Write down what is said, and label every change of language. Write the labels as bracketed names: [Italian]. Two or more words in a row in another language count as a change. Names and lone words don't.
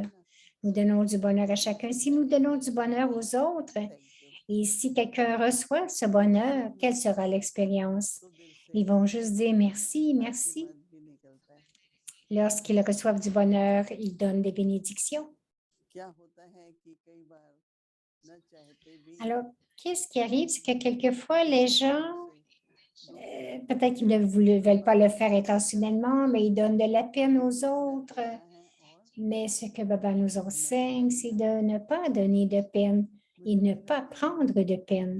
[French] Nous donnons du bonheur à chacun. Si nous donnons du bonheur aux autres, et si quelqu'un reçoit ce bonheur, quelle sera l'expérience? Ils vont juste dire merci, merci. Lorsqu'ils reçoivent du bonheur, ils donnent des bénédictions. [Hindi] न चाहते भी [French] Alors, qu'est-ce qui arrive? C'est que quelquefois, les gens, peut-être qu'ils ne veulent pas le faire intentionnellement, mais ils donnent de la peine aux autres. Mais ce que Baba nous enseigne, c'est de ne pas donner de peine et ne pas prendre de peine.